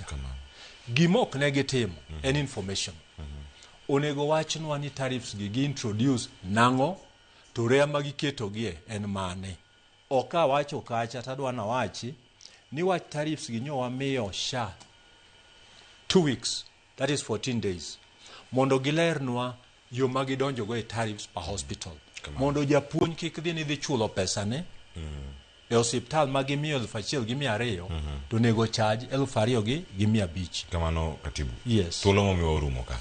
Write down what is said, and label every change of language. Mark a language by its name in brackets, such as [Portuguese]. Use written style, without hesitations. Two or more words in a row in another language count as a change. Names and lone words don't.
[Luo (Kenya and Tanzania)] Gimok ne gitimo en information. Onego wachnwa ni tariffs gi introduce nang'o to rea magiketo gie en mane. Oka wacho kacha tadwa na wachi ni wach tariffs gi nyo wamiyo SHA [English] 2 weeks, that is 14 days. [Luo (Kenya and Tanzania)] Mondo gilernwa yo magidonjo go e tariffs [English] per hospital. [Luo (Kenya and Tanzania)] Mondo japuonj kik dhi ni dhi chulo pesa ne e hospital magimiyo 1,200 to nego charge 2,500. Kamano katibu. Yes. Thuolo momiwa orumo ka.